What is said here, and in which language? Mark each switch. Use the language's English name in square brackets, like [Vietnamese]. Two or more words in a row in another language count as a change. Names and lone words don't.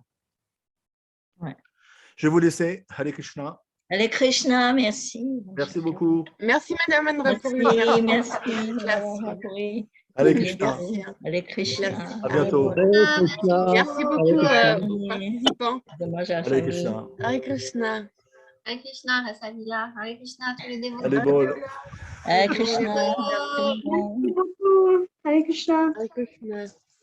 [French] Ouais. Je vais vous laisser. [Sanskrit] हरे कृष्ण. हरे कृष्ण, [French] merci. Merci beaucoup. Merci, Madame Andrapouri. Merci, Madame Andrapouri. [Sanskrit] हरे कृष्ण. हरे कृष्ण. [French] À bientôt. Merci beaucoup aux participants. [Sanskrit] हरे कृष्ण. हरे कृष्ण. हरे कृष्ण, Rasalila. हरे कृष्ण, [French] tous les dévots. Allez, bol. [Sanskrit] हरे कृष्ण. हरे कृष्ण. हरे कृष्ण.